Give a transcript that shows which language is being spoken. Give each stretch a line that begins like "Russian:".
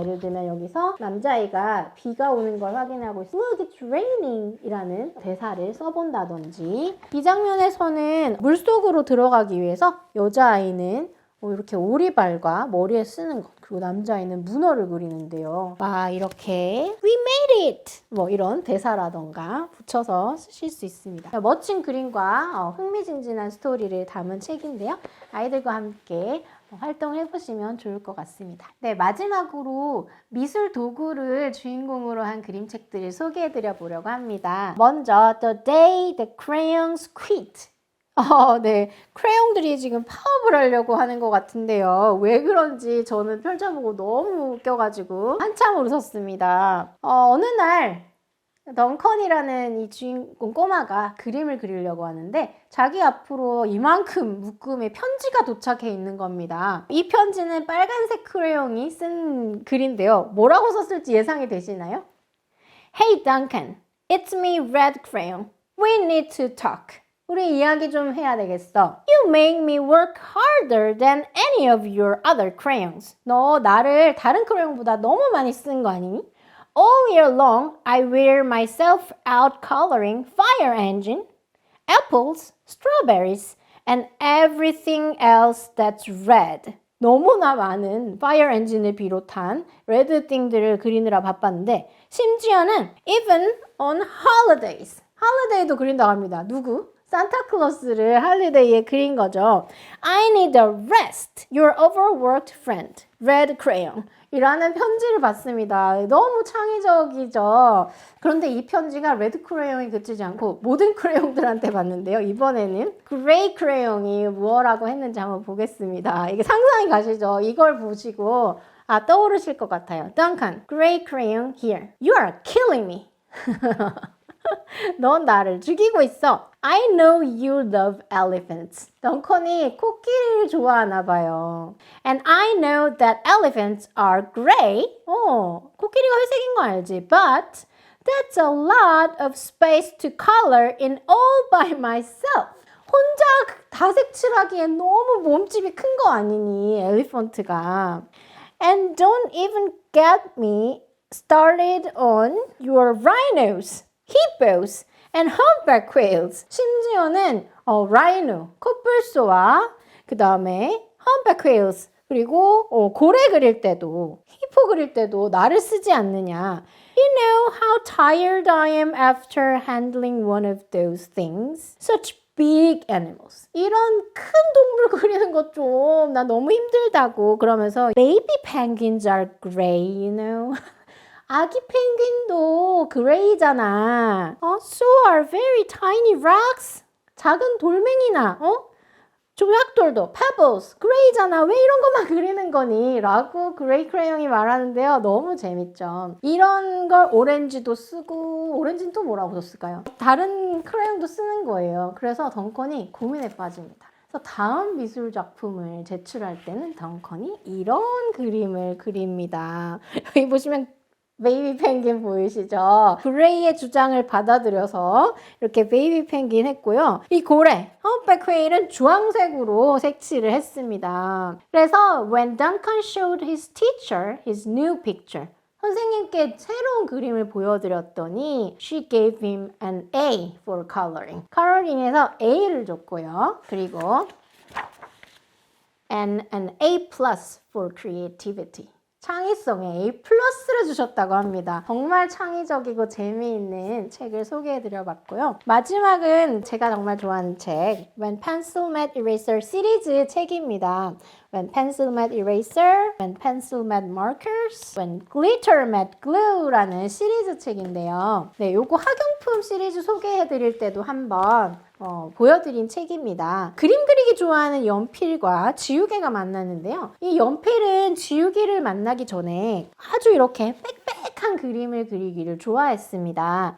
Korean: 예를 들면 여기서 남자아이가 비가 오는 걸 확인하고
English: Look, it's raining
Korean: 이라는 대사를 써본다든지, 이 장면에서는 물속으로 들어가기 위해서 여자아이는 이렇게 오리발과 머리에 쓰는 것, 그리고 남자아이는 문어를 그리는데요. 이렇게
English: We made it!
Korean: 이런 대사라던가 붙여서 쓰실 수 있습니다. 멋진 그림과 흥미진진한 스토리를 담은 책인데요. 아이들과 함께 활동을 해보시면 좋을 것 같습니다. 네, 마지막으로 미술 도구를 주인공으로 한 그림책들을 소개해드려 보려고 합니다. 먼저 The Day the Crayons Quit. 네. 크레용들이 지금 파업을 하려고 하는 것 같은데요. 왜 그런지 저는 펼쳐보고 너무 웃겨가지고 한참 웃었습니다. 어느 날 덩컨이라는 이 주인공 꼬마가 그림을 그리려고 하는데 자기 앞으로 이만큼 묶음의 편지가 도착해 있는 겁니다. 이 편지는 빨간색 크레용이 쓴 글인데요. 뭐라고 썼을지 예상이 되시나요?
English: Hey Duncan, it's me, Red Crayon. We need to talk.
Korean: 우리 이야기 좀 해야 되겠어.
English: You make me work harder than any of your other crayons.
Korean: 너 나를 다른 크레용보다 너무 많이 쓴 거 아니니?
English: All year long, I wear myself out coloring fire engine, apples, strawberries, and everything else that's red.
Korean: 너무나 많은 파이어 엔진을 비롯한 레드 띵들을 그리느라 바빴는데 심지어는
English: even on holidays.
Korean: 할리데이도 그린다고 합니다. 누구? 산타클로스를 할리데이에 그린 거죠.
English: I need a rest. Your overworked friend. Red crayon.
Korean: 이라는 편지를 받습니다. 너무 창의적이죠. 그런데 이 편지가 레드 크레용이 그치지 않고 모든 크레용들한테 받는데요. 이번에는 그레이 크레용이 무엇라고 했는지 한번 보겠습니다. 이게 상상이 가시죠? 이걸 보시고 떠오르실 것 같아요.
English: Duncan, gray crayon here. You are killing me.
Korean: 넌 나를 죽이고 있어.
English: I know you love elephants.
Korean: 덩컨이 코끼리를 좋아하나 봐요.
English: And I know that elephants are gray.
Korean: 코끼리가 회색인 거 알지?
English: But that's a lot of space to color in all by myself.
Korean: 혼자 다색칠하기엔 너무 몸집이 큰 거 아니니, 엘리펀트가.
English: And don't even get me started on your rhinos. hippos and humpback whales.
Korean: 심지어는 rhino, 코뿔소와 그 다음에 humpback whales 그리고 고래 그릴 때도 히포 그릴 때도 나를 쓰지 않느냐.
English: You know how tired I am after handling one of those things. Such big animals.
Korean: 이런 큰 동물 그리는 것 좀 나 너무 힘들다고 그러면서
English: baby penguins are gray, you know.
Korean: 아기 펭귄도 그레이잖아.
English: So are very tiny rocks.
Korean: 작은 돌멩이나 조약돌도
English: pebbles
Korean: 그레이잖아. 왜 이런 것만 그리는 거니? 라고 그레이 크레용이 말하는데요. 너무 재밌죠. 이런 걸 오렌지도 쓰고 오렌지는 또 뭐라고 썼을까요? 다른 크레용도 쓰는 거예요. 그래서 덩컨이 고민에 빠집니다. 그래서 다음 미술 작품을 제출할 때는 덩컨이 이런 그림을 그립니다. 여기 보시면 베이비 펭귄 보이시죠? 그레이의 주장을 받아들여서 이렇게 베이비 펭귄 했고요. 이 고래, 험백 웨일은 주황색으로 색칠을 했습니다. 그래서
English: when Duncan showed his teacher his new picture,
Korean: 선생님께 새로운 그림을 보여드렸더니
English: she gave him an A for coloring.
Korean: 컬러링에서 A를 줬고요. 그리고
English: and an A plus for creativity.
Korean: 창의성에 A 플러스를 주셨다고 합니다. 정말 창의적이고 재미있는 책을 소개해드려 봤고요. 마지막은 제가 정말 좋아하는 책 When Pencil Met Eraser 시리즈 책입니다. When Pencil Met Eraser, When Pencil Met Markers, When Glitter Met Glue라는 시리즈 책인데요. 네, 요거 학용품 시리즈 소개해드릴 때도 한번 보여드린 책입니다. 그림 그리기 좋아하는 연필과 지우개가 만났는데요. 이 연필은 지우개를 만나기 전에 아주 이렇게 빽빽한 그림을 그리기를 좋아했습니다.